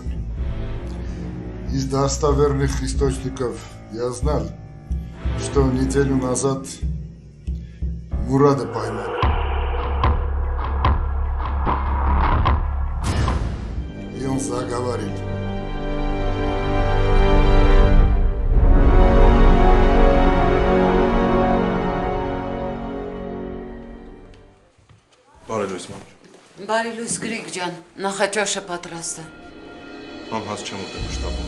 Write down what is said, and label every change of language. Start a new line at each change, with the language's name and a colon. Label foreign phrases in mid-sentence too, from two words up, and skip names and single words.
Russian: Из достоверных источников я знал, что неделю назад Мурада поймали. И он заговорил.
Armenian: Բարի լույս, մամ։ Բարի լույս Գրիգ ջան, նախաճաշը պատրաստ է։ Մամ, հաց չեմ ուտել շտաբում։